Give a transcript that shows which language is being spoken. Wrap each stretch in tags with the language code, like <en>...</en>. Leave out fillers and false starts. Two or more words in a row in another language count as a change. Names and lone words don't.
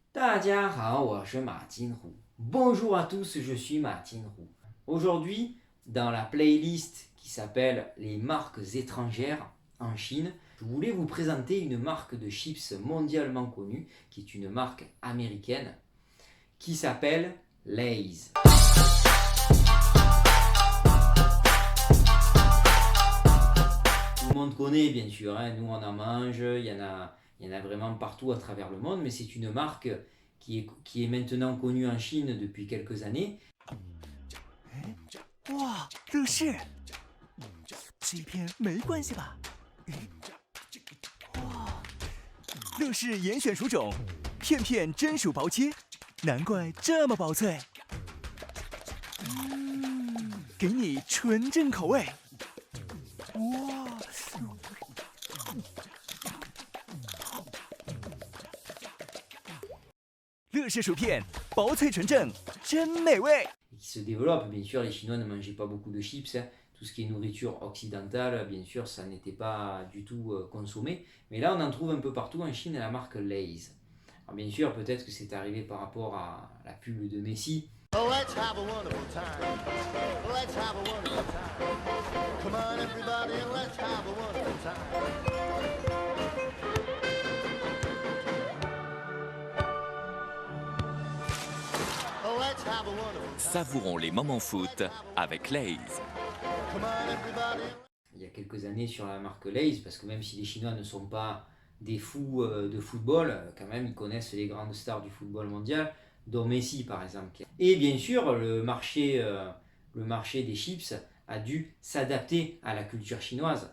<zh>大家好，我是马金虎。</zh> <fr>Bonjour à tous, je suis Martin Roux. Aujourd'hui, dans la playlist qui s'appelle Les marques étrangères en Chine, je voulais vous présenter une marque de chips mondialement connue, qui est une marque américaine, qui s'appelle Lay's. Tout le monde connaît bien sûr, hein, nous on en mange, il y en a vraiment partout à travers le monde, mais c'est une marque qui est maintenant connue en Chine depuis quelques années.</fr> <zh>哇，乐事，这一片没关系吧？哇，乐事严选薯种，片片真薯薄切，难怪这么薄脆。给你纯正口味。哇，乐事薯片，薄脆纯正，真美味。</zh> <fr>Qui se développe. Bien sûr, les Chinois ne mangeaient pas beaucoup de chips, hein. Tout ce qui est nourriture occidentale, bien sûr, ça n'était pas du tout consommé. Mais là, on en trouve un peu partout en Chine, la marque Lay's. Alors bien sûr, peut-être que c'est arrivé par rapport à la pub de Messi.</fr> <en>Oh, let's have a wonderful time. Let's have a wonderful time. Come on, everybody, and let's have a wonderful time. Oh, let's have a wonderful time.</en> <fr>Savourons les moments foot avec Lay's.</fr> <en>Come on, everybody.</en> <fr>Il y a quelques années sur la marque Lay's, parce que même si les Chinois ne sont pas des fous de football, quand même, ils connaissent les grandes stars du football mondial, dont Messi par exemple. Et bien sûr, le marché des chips a dû s'adapter à la culture chinoise.</fr>